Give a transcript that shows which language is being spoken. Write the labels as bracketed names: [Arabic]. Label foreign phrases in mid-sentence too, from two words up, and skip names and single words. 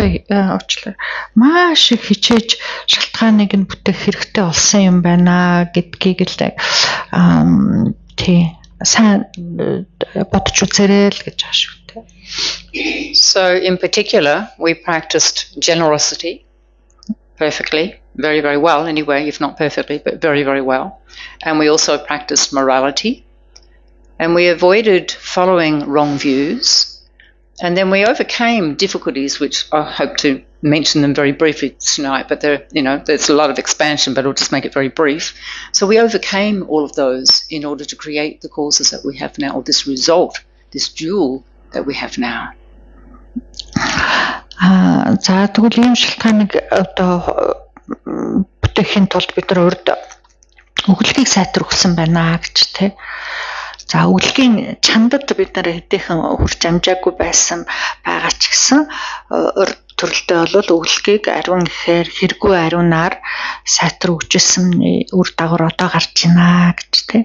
[Mongolian] их хичээж шалтгааныг нь бүтээх хэрэгтэй болсон юм байна гэдгийг л тий сайн бодож үзээрэй л гэж байгаа шүү дээ. [English] So in particular, we practiced generosity perfectly, very, very well anyway, if not perfectly, but very, very well. And we also practiced morality. And we avoided following wrong views. And then we overcame difficulties, which I hope to mention them very briefly tonight, but there's a lot of expansion, but I'll just make it very brief. So we overcame all of those in order to create the causes that we have now, or this result, this jewel that we have now. [Mongolian] За тэгвэл ийм шалтгааныг одоо бүтээхийн тулд бид нар урд өглөгийг сайтар өгсөн байна гэж тий. За өглөгийн чандад бид нар хэдийнхэн хүрч амжаагүй байсан байгаа ч гэсэн урд төрөлтэй бол өглөгийг ариун гэхээр хэрэггүй ариунаар сайтар өгчсэн үр дагавар одоо гарч байна гэж тий.